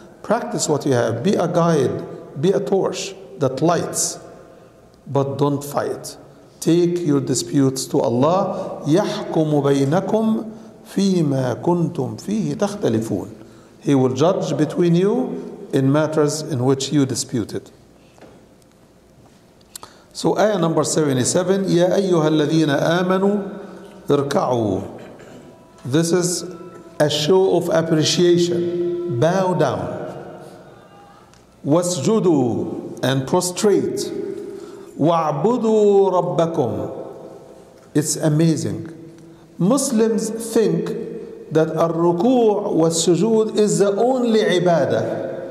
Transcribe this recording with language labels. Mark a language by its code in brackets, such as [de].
[en] Practice what you have. Be a guide. Be a torch that lights. But don't fight. Take your disputes to Allah. [ar] يَحْكُمُ بَيْنَكُمْ فِيمَا كُنْتُمْ فِيهِ تَخْتَلِفُونَ. [en] He will judge between you in matters in which you disputed. So ayah number 77, [ar] يَا أَيُّهَا الَّذِينَ آمَنُوا ارْكَعُوا. [en] This is a show of appreciation. Bow down. [ar] وَاسْجُدُوا, [en] and prostrate. [ar] وَاعْبُدُوا رَبَّكُمْ. [en] It's amazing. Muslims think that [ar] al-ruku' was-sujud [en] is the only ibadah.